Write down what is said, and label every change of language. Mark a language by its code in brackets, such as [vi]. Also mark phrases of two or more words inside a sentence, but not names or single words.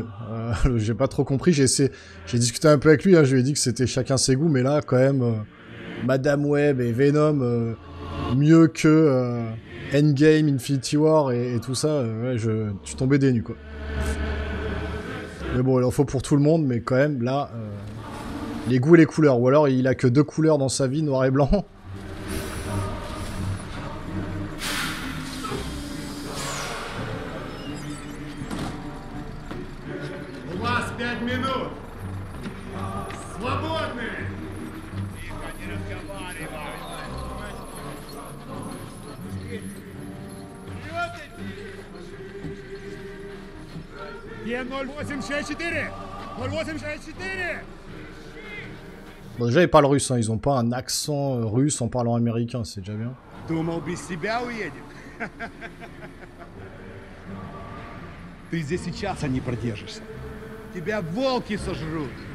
[fr] J'ai pas trop compris, j'ai discuté un peu avec lui, je lui ai dit que c'était chacun ses goûts, mais là quand même Madame Web et Venom mieux que Endgame, Infinity War et tout ça, ouais, je suis tombé des nues quoi. Mais bon, il en faut pour tout le monde, mais quand même là... les goûts et les couleurs, ou alors il a que 2 couleurs dans sa vie, noir et blanc. [ru] У вас 5 минут. Свободны. Тихо, не разговаривай. Где 0864? 0864! [fr] Bon, déjà, ils parlent russe, ils ont pas un accent russe en parlant américain, c'est déjà bien. [ru] Думал, без себя уедем? Ты здесь и часа не продержишься. Тебя волки сожрут.